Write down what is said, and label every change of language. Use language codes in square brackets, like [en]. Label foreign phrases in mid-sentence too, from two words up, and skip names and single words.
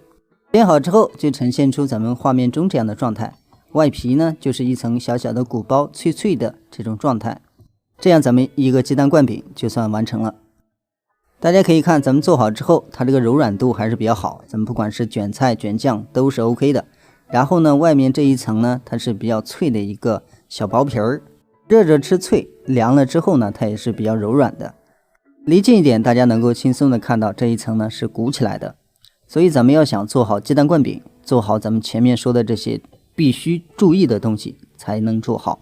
[zh] 煎好之後，就呈現出咱們畫面中這樣的狀態。外皮呢，就是一層小小的鼓包，脆脆的這種狀態。這樣咱們一個雞蛋灌餅就算完成了。大家可以看，咱們做好之後，它這個柔軟度還是比較好。咱們不管是捲菜、捲醬都是 OK 的。然後呢，外面這一層呢，它是比較脆的一個小薄皮兒，熱着吃脆，涼了之後呢，它也是比較柔軟的。離近一點，大家能夠輕鬆的看到這一層呢是鼓起來的。所以咱們要想做好雞蛋灌餅，做好咱們前面說的這些必須注意的東西，才能做好。